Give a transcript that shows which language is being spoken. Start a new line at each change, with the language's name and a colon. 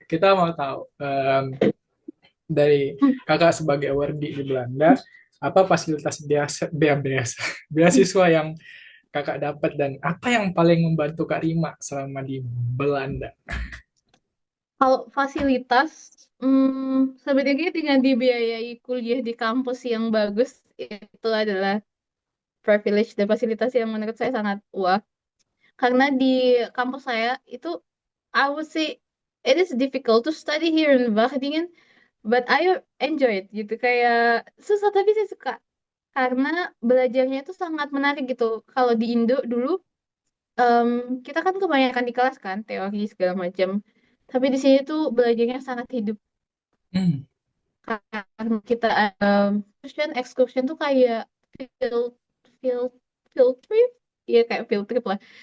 Indonesian: Kita mau tahu dari Kakak sebagai awardee di Belanda, apa fasilitas biasa beasiswa yang Kakak dapat dan apa yang paling membantu Kak Rima selama di Belanda? Kalau fasilitas, sebenarnya dengan dibiayai kuliah di kampus yang bagus itu adalah privilege dan fasilitas yang menurut saya sangat wah. Karena di kampus saya itu,
English: I would say it is difficult to study here in Wageningen, but I enjoy it gitu.
Indonesian: Kayak susah tapi saya suka. Karena belajarnya itu sangat menarik gitu. Kalau di Indo dulu, em, kita kan kebanyakan di kelas kan, teori segala macam. Tapi di sini tuh belajarnya sangat hidup. Hmm, Karena kita excursion tuh kayak field field field trip, ya kayak field trip lah.